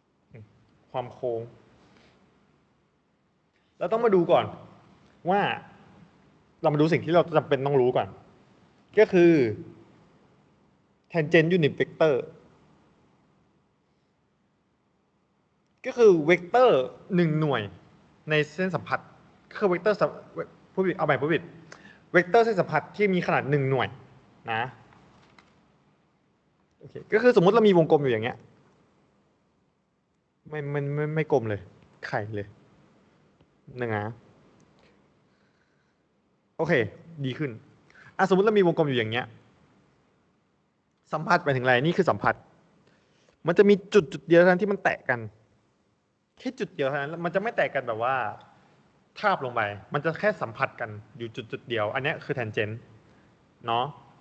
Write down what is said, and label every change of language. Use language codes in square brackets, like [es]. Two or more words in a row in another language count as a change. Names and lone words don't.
[th] ความโค้งเราต้องมาดูก่อนว่าเรามาดูสิ่งที่เราจำเป็นต้องรู้ก่อน ก็คือ [en] tangent unit vector [th] ก็คือเวกเตอร์1หน่วยในเส้นสัมพัทธ์คือเวกเตอร์ผู้ผิดเอาใหม่ผู้ผิดเวกเตอร์เส้นสัมพัทธ์ที่มีขนาด1หน่วยนะ โอเคก็คือสมมุติเรามีวงกลมอยู่อย่างเงี้ยไม่กลมเลยไข่เลยนะโอเคดีขึ้นสมมติเรามีวงกลมอยู่อย่างเงี้ยสัมพัทธ์ไปถึงอะไรนี่คือสัมพัทธ์มันจะมีจุดเดียวเท่านั้นที่มันแตะกันแค่จุดเดียวเท่านั้นมันจะไม่แตะกันแบบว่าทาบลงไปมันจะแค่สัมผัสกันอยู่จุดเดียวอันนี้คือ tangent เนาะ